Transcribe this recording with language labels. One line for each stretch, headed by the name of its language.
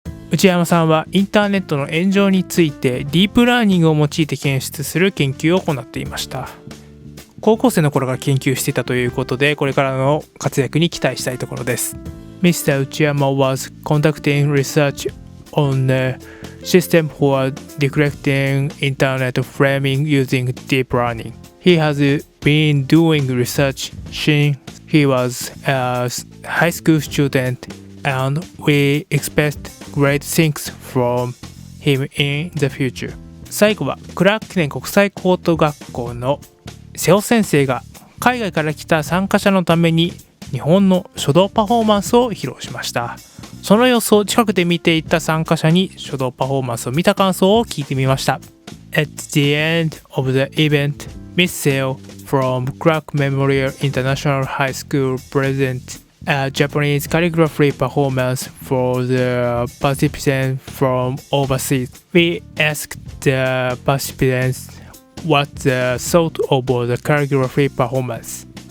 Japanese: 内山さんはインターネットの炎上についてディープラーニングを用いて検出する研究を行っていました。高校生の頃から研究していたということで、これからの活躍に期待したいところです。
English: Mr. Uchiyama was conducting research on a system for detecting internet framing using deep learning. He has been doing research since he was a high school student.And we expect great things from him in the future.
Japanese: 最後はクラーク記念国際高等学校の瀬尾先生が海外から来た参加者のために日本の書道パフォーマンスを披露しました。その様子を近くで見ていた参加者に書道パフォーマンスを見た感想を聞いてみました。
English: At the end of the event, Miss Seo from Clark Memorial International High School present.A Japanese calligraphy performance for the participants from overseas. We asked the participants what they thought of the calligraphy performance.